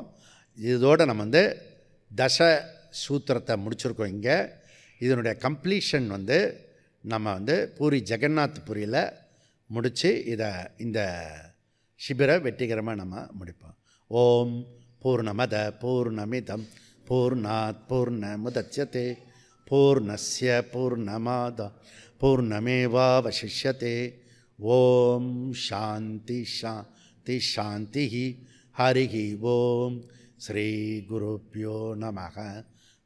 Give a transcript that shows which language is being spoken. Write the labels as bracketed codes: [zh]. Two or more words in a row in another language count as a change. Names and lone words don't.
[ta] இதோடு நம்ம தச சூத்திரத்தை முடிச்சிருக்கோம். இங்கே இதனுடைய கம்ப்ளீஷன் நம்ம பூரி ஜெகநாத் புரியில் முடித்து இந்த ஷிபிரை வெற்றிகரமாக நம்ம முடிப்போம். [sa] ओम् पूर्णमद पूर्णमिदम् पूर्णात् पूर्णमुदच्यते पूर्णस्य पूर्णमाद पूर्णमेवावशिष्यते. ओम् शान्ति शान्ति शान्ति. हरिः ओम्। श्री गुरुभ्यो नमः.